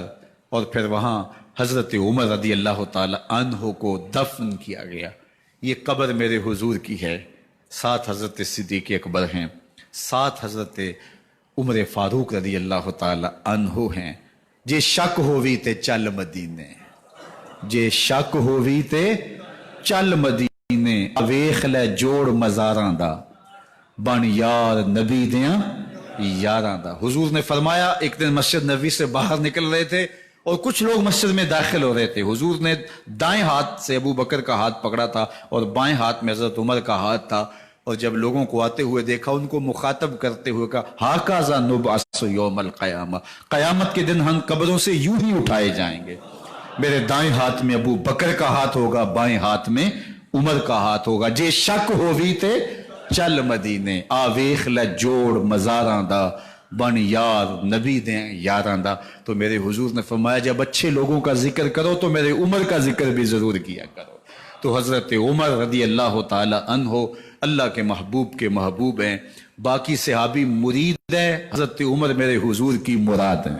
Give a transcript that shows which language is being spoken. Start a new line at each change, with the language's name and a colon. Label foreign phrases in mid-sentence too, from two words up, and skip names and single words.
Urdu: اور پھر وہاں حضرت عمر
Arabic: رضی اللہ تعالیٰ عنہ
Urdu: کو دفن کیا گیا۔ یہ قبر میرے حضور کی ہے، 7 حضرت صدیق اکبر ہیں، 7 حضرت عمر فاروق
Arabic: رضی اللہ تعالیٰ عنہ
Urdu: ہیں۔
Punjabi: جے شک ہووی تے چل مدینے، جے شک ہووی تے چل مدینے، ویخ لے جوڑ مزاراں دا، بن یار نبی دیاں یاراں دا۔
Urdu: حضور نے فرمایا، ایک دن مسجد نبوی سے باہر نکل رہے تھے اور کچھ لوگ مسجد میں داخل ہو رہے تھے، حضور نے دائیں ہاتھ سے ابو بکر کا ہاتھ پکڑا تھا اور بائیں ہاتھ میں حضرت عمر کا ہاتھ تھا، اور جب لوگوں کو آتے ہوئے دیکھا ان کو مخاطب کرتے ہوئے کہا
Arabic: ہاکذا نبعث یوم القیامہ،
Urdu: قیامت کے دن ہم قبروں سے یوں ہی اٹھائے جائیں گے۔ میرے دائیں ہاتھ میں ابو بکر کا ہاتھ ہوگا، بائیں ہاتھ میں عمر کا ہاتھ ہوگا۔
Punjabi: جے شک ہووی تے چل مدینے، آ ویخ لے جوڑ مزاراں دا، بن یار نبی دیں یاراں دا۔
Urdu: تو میرے حضور نے فرمایا جب اچھے لوگوں کا ذکر کرو تو میرے عمر کا ذکر بھی ضرور کیا کرو۔ تو حضرت عمر
Arabic: رضی اللہ تعالی عنہ
Urdu: اللہ کے محبوب کے محبوب ہیں، باقی صحابی مرید ہیں، حضرت عمر میرے حضور کی مراد ہیں۔